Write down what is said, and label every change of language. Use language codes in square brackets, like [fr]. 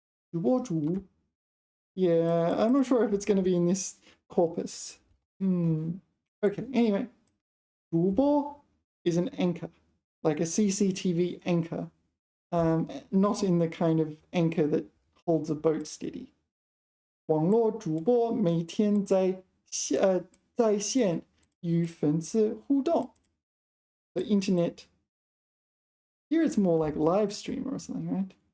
[en] 直播主 Yeah, I'm not sure if it's going to be in this corpus. Okay, anyway. 主播 is an anchor, like a CCTV anchor. Not in the kind of anchor that holds a boat steady. [zh] 网络主播每天在线与粉丝互动. [en] The internet. Here it's more like live streamer or something, right?